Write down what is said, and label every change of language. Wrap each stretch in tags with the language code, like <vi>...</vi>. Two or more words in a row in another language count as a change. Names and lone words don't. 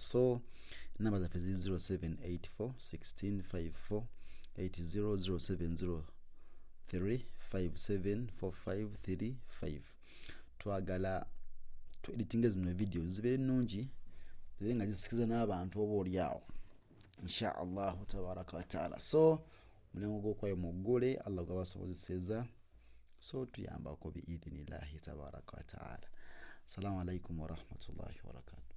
<lg>So number zaffe 0784 1654 80 0703574535. twagala editing zino video zibe nungi zibe nga zisikiza n'abantu oboolyawo</lg> <ar>إن شاء الله تبارك وتعالى.</ar> <lg>So mulimu gw'okwayo muggule Allah gwabasobozeseza, so tuyambako</lg> <ar>بإذن الله تبارك وتعالى. السلام عليكم ورحمة الله وبركاته.</ar>